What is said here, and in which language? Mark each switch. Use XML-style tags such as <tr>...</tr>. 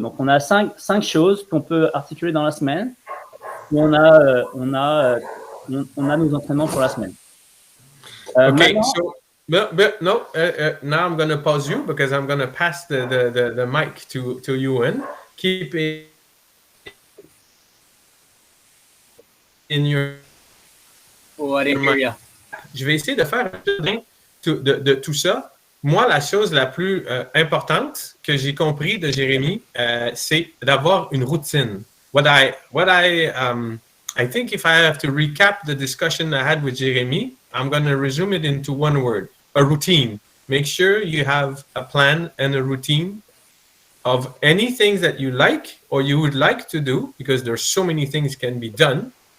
<fr>Donc, on a 5 choses qu'on peut articuler dans la semaine. Où on a nos entraînements pour la semaine.</fr> <en>Okay, so now I'm going to pause you because I'm going to pass the mic to Yoann. Keep it in your. Oh, I didn't hear you.</en> <fr>Je vais essayer de faire de tout ça. Moi, la chose la plus importante que j'ai compris de Jérémy, c'est d'avoir une routine.</fr> <en>I think if I have to recap the discussion I had with Jeremy, I'm going to resume it into one word: a routine. Make sure you have a plan and a routine of any things that you like or you would like to do, because there's so many things can be done.</en>